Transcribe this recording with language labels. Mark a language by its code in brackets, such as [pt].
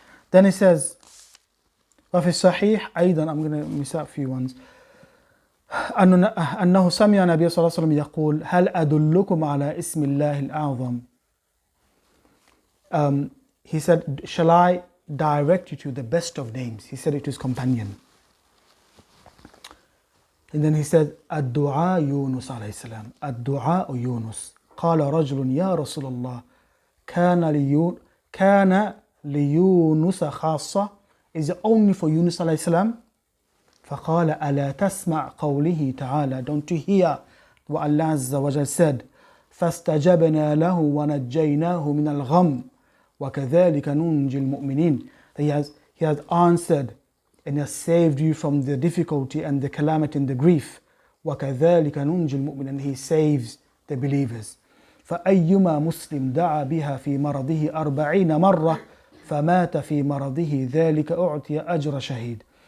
[en] Then he says, [ar] وفي الصحيح أيضا, [en] I'm going to miss out a few ones, [ar] أنه سمع النبي صلى الله عليه وسلم يقول هل أدلكم على اسم الله الأعظم. [en] He said, shall I direct you to the best of names? He said it to his companion. And then he said, [ar] الدعاء يونس عليه السلام, الدعاء يونس. قال رجل يا رسول الله كان ليونس خاصة. [en] Is it only for Yunus عليه السلام? [ar] فقال ألا تسمع قوله تعالى, [en] don't you hear what Allah Azza wa Jal said, [ar] فاستجبنا له ونجيناه من الغم وكذلك ننجي المؤمنين. [en] He has answered and has saved you from the difficulty and the calamity and the grief. [ar] وكذلك ننجي المؤمنين, [en] and he saves the believers. [ar] فأيما مسلم دعا بها في مرضه 40 مرة فمات في مرضه ذلك أعطي أجر شهيد.